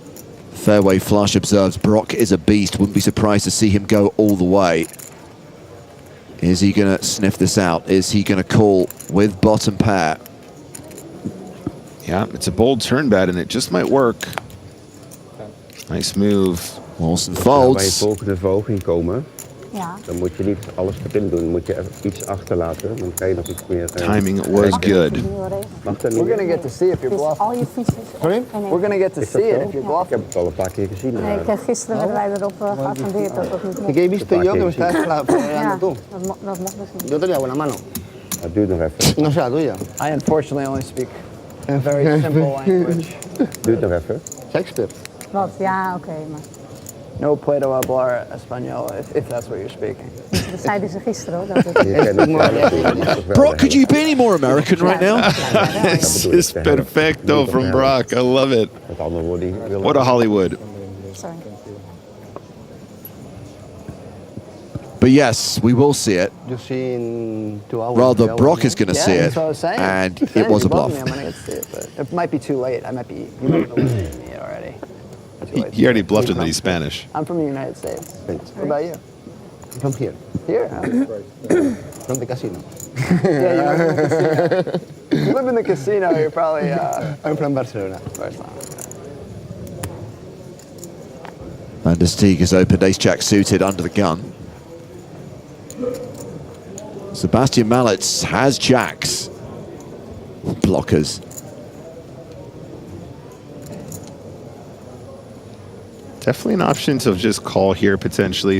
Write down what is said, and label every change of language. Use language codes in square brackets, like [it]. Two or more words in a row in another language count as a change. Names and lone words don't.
[en] Fairway Flush observes Brock is a beast. Wouldn't be surprised to see him go all the way. Is he going to sniff this out? Is he going to call with bottom pair? Yeah, it's a bold turn bet, and it just might work. Nice move. Wilson folds. [nl] Bij je volgende voging komen, Ja. dan moet je niet alles erin doen. Dan moet je even iets achterlaten. Dan kan je nog iets meer... [en] Timing was good. We're gonna get to see if you're bluffing. [nl] Al je fietsers. [en] Sorry? We're gonna get to [nl] Is dat [en] see it [nl] zo? [en] if you're [nl] Ik [en] bluffing. [nl] heb het al een paar keer gezien. Nee, gisteren werden wij erop geattendeerd dat dat niet mocht. [es] Que he visto yo que me estás [nl] Ja, [es] tú. [nl] dat mocht dus niet. [es] Yo tenía buena mano. [nl] Dat duurt nog even. [es] No sé la tuya. [en] I unfortunately only speak in a very simple language. [nl] Duurt nog even. [en] Shakespeare. [nl] Wat? Ja, oké, maar [es] No puedo hablar español [en] if that's what you're speaking. [nl] dat zeiden ze gisteren hoor. Dat het... [en] Brock, could you be any more American right now? This is perfecto from Brock. I love it. What a Hollywood. Sorry. But yes, we will see it. You'll see in 2 hours. Rather, Brock is going to see that's it, what I was saying. and Yeah, it was a you bluffed bluff. me, I'm gonna get to see it, but it might be too late. I might be. You might know me already. He already bluffed him that he's Spanish. I'm from the United States. What about you? From here. Here? From the casino. Yeah, you live in the casino. You live in the casino, you're probably... I'm from Barcelona. Barcelona. Van der Steeg has opened ace-jack suited under the gun. Sebastian Mallets has jacks. Blockers. Definitely an option to just call here, potentially.